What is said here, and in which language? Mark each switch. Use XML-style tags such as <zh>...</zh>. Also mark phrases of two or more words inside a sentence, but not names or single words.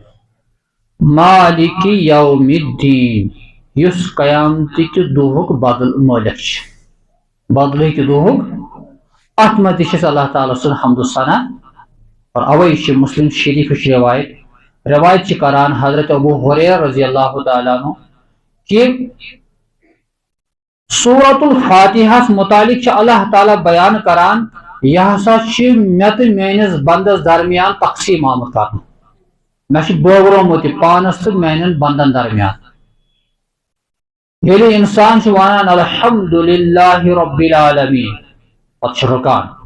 <ar>مالک یوم الدین</ar> <ks>یُس قیامتٕکہِ دۄہُک بدل مٲلِک چھُ بدلٕکہِ دۄہُک اتھ منٛز تہِ چھِ اللہ تعالیٰ سُنٛد حمد و ثنا اور اوے چھِ مسلم شریفٕچ روایت چھِ کران حضرت ابو ہریرہ</ks> <ar>رضی اللہ تعالیٰ عنہ</ar> <ks>کہ سورۃ الفاتحس متعلق چھُ اللہ تعالیٰ بیان کران یہ ہسا چھُ مےٚ تہٕ میٲنِس بندس درمیان تقسیٖم آمُت کرنہٕ مےٚ چھُ بٲگرومُت یہِ پانس تہٕ میانٮ۪ن بندن درمیان ییٚلہِ انسان چھُ ونان</ks> <ar>الحمدللہ رب العالمین</ar> <ks>پتہٕ چھُ رُکان</ks>